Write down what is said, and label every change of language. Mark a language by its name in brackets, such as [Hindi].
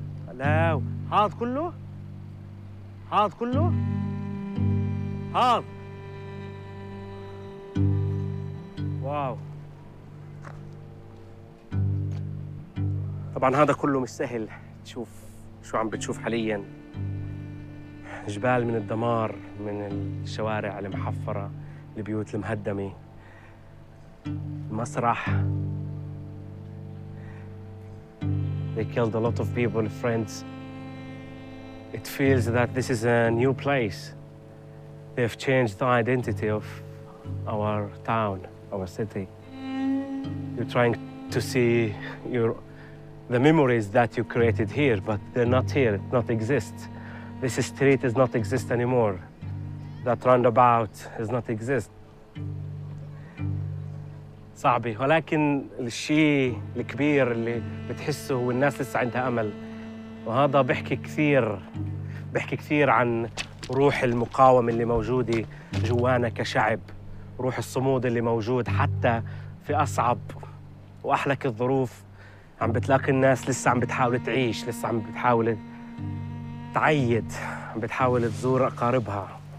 [Arabic] لو هذا كله هذا كله هذا واو طبعا هذا كله مش سهل تشوف شو عم بتشوف حاليا جبال من الدمار من الشوارع المحفرة البيوت المهدمة المسرح They killed a lot of people, friends. [English] It feels that this is a new place. They've changed the identity of our town, our city. You're trying to see the memories that you created here, but they're not here, not exist. This street does not exist anymore. That roundabout does not exist. [Arabic] صعبي ولكن الشيء الكبير اللي بتحسه هو الناس لسه عندها أمل وهذا بحكي كثير عن روح المقاومة اللي موجودة جوانا كشعب روح الصمود اللي موجود حتى في أصعب وأحلك الظروف عم بتلاقي الناس لسه عم بتحاول تعيش لسه عم بتحاول تعيد عم بتحاول تزور أقاربها